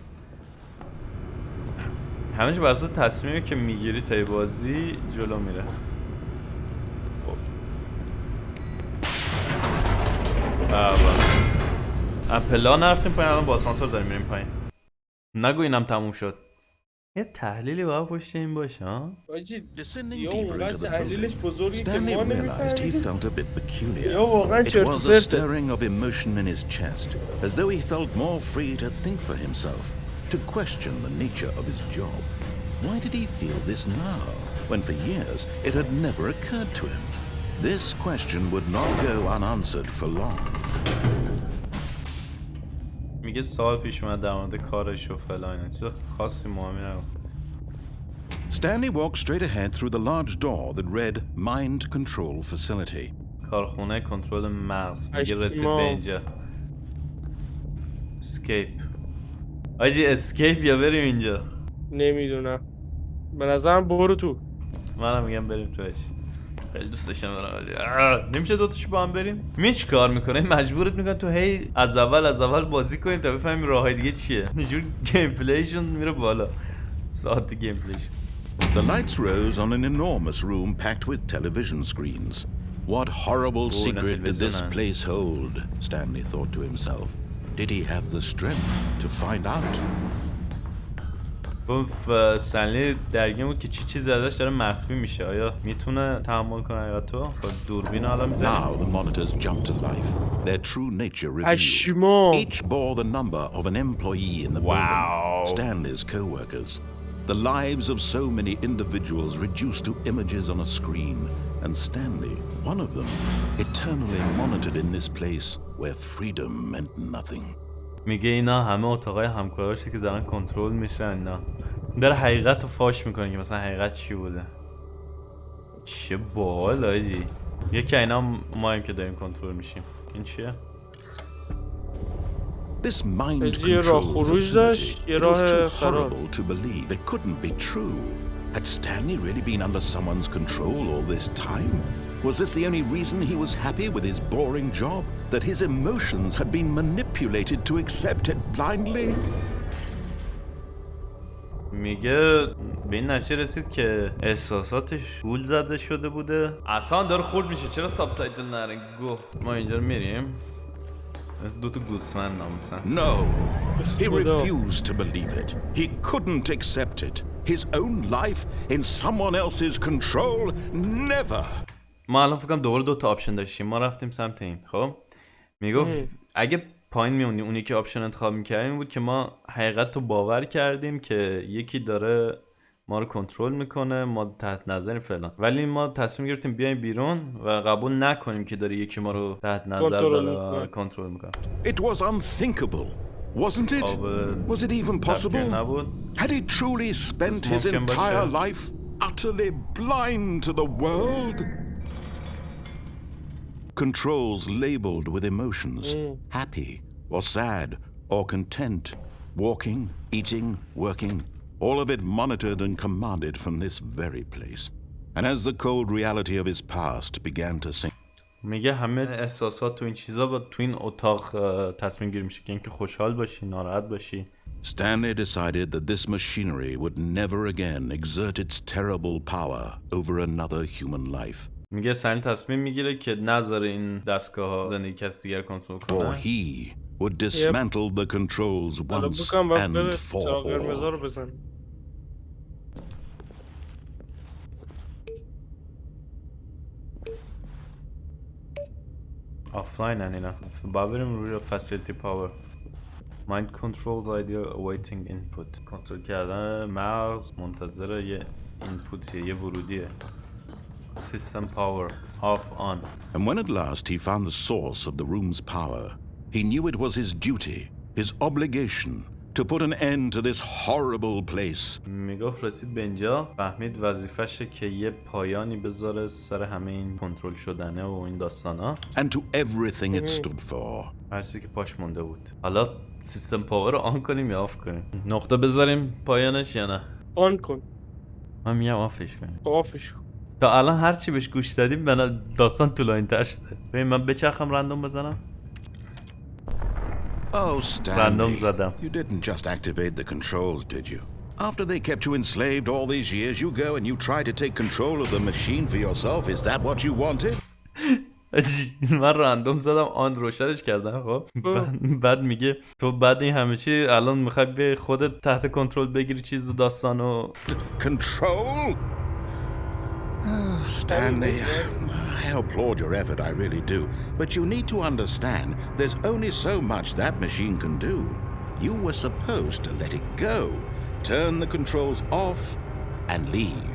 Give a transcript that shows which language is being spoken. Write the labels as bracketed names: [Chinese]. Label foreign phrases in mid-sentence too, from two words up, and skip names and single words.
[Persian] همینش بر اساس تصمیمی که میگیری تا بازی جلو میره. اپلا نرفتیم پایین، الان با آسانسور داریم میریم پایین. نگو اینم تموم شد. یه تحلیلی باید پشت این باشه ها. [English] Descending deeper into the building, Stanley realized he felt a bit peculiar. It It was a stirring of emotion in his chest, as though he felt more free to think for himself, to question the nature of his job. Why did he feel this now, when for years it had never occurred to him? This question would not go unanswered for long. [Persian] میگه سال پیش اومد در مورد کارش و فلان، چیز خاصی مهمی نبود. [English] Stanley walked straight ahead through the large door that read Mind Control Facility. [Persian] کارخونه کنترل مغز. میگه رسید به اینجا. اسکیپ. آجی اسکیپ یا بریم اینجا؟ نمیدونم. به نظرم برو تو. منم میگم بریم تو. خیلی دوست داشتم برام. نمیشه دوتاشو با هم بریم؟ می چی کار میکنه؟ مجبورت میکنه تو هی از اول بازی کنیم تا بفهمی راههای دیگه چیه. اینجور گیم پلیشون میره بالا. ساعت گیم پلیشون. [English] The lights rose on an enormous room packed with television screens. What horrible secret did this place hold? Stanley thought to himself. Did he have the strength to find out? [Persian] گفت استنلی درگیر بود که چی چیزی ازش داره مخفی میشه. آیا میتونه تحمل کنه یا تو؟ با دوربین حالا میزنی؟ [English] Now the monitors jumped to life. Their true nature revealed. [Persian] حتما. [English] Each bore the number of an employee in the building. Stanley's co-workers. The lives of so many individuals reduced to images on a screen. And Stanley, one of them, eternally monitored in this place where freedom meant nothing. [Persian] میگه اینا همه اتاقای همکاراشی که دارن کنترل میشن. اینا داره حقیقت رو فاش میکنه که مثلا حقیقت چی بوده. چه باحال آجی. یکی اینا مایم که داریم کنترل میشیم. این چیه؟ [English] This mind control facility, it was too horrible to believe. It couldn't be true. Had Stanley really been under someone's control all this time? Was this the only reason he was happy with his boring job? That his emotions had been manipulated to accept it blindly? [Persian] میگه به این نتیجه رسید که احساساتش گول زده شده بوده. اصلا داره خورد میشه. چرا ساب تایتل نره؟ گو ما اینجا رو میریم. دوتا گوسفند ناموسن. [English] No, he refused to believe it. He couldn't accept it. His own life in someone else's control? Never. [Persian] ما الان فکرم دوباره دوتا آپشن داشتیم. ما رفتیم سمت این. خب میگفت اگه پایین میمونیم اونی که آپشن انتخاب میکردیم بود که ما حقیقت رو باور کردیم که یکی داره ما رو کنترل میکنه، ما تحت نظریم فلان، ولی ما تصمیم گرفتیم بیایم بیرون و قبول نکنیم که داره یکی ما رو تحت نظر داره کنترل میکنه. [English] It was unthinkable, wasn't it? Was it even possible? Had he truly spent his entire life utterly blind to the world? Controls labeled with emotions, happy or sad or content, walking, eating, working, all of it monitored and commanded from this very place. And as the cold reality of his past began to sink... [Persian] میگه همه احساسات تو این چیزا با تو این اتاق تصمیم گیری میشه که اینکه خوشحال باشی، ناراحت باشی. [English] Stanley decided that this machinery would never again exert its terrible power over another human life. [Persian] میگه استنلی تصمیم میگیره که نذاره این دستگاه ها زندگی کسی دیگر کنترل [English] Or [Persian] کنه. [English] he would dismantle the controls once and for all. [Persian] آفلاین اینا. با بریم روی [English] facility power. Mind controls idea awaiting input. [Persian] کنترل کردن مغز منتظر یه اینپوتیه، یه ورودیه. [English] System power off on. And when at last he found the source of the room's power, he knew it was his duty, his obligation, to put an end to this horrible place. [Persian] میگفت رسید به اینجا فهمید وظیفشه که یه پایانی بذاره سر همه این کنترل شدنه و این داستانا. [English] And to everything it stood for. [Persian] هر چیزی که پاش مونده بود. حالا [English] system power [Persian] رو آن کنیم یا آف کنیم؟ نقطه بذاریم پایانش یا نه؟ آن کن. من میگم آفش کنیم. آفش کن. تا الان هر چی بهش گوش دادیم بنا داستان طولانی‌تر شده. ببین من بچرخم رندوم بزنم. [English] Oh, Stanley, [Persian] زدم. [English] you didn't just activate the controls, did you? After they kept you enslaved all these years, you go and you try to take control of the machine for yourself. Is that what you wanted? [Persian] من رندوم زدم آن روشنش کردم. خب بعد میگه تو بعد این همه چی الان میخوای به خودت تحت کنترل بگیری چیز و داستانو. [English] Control? Oh, Stanley, I applaud your effort, I really do. But you need to understand, there's only so much that machine can do. You were supposed to let it go, turn the controls off, and leave.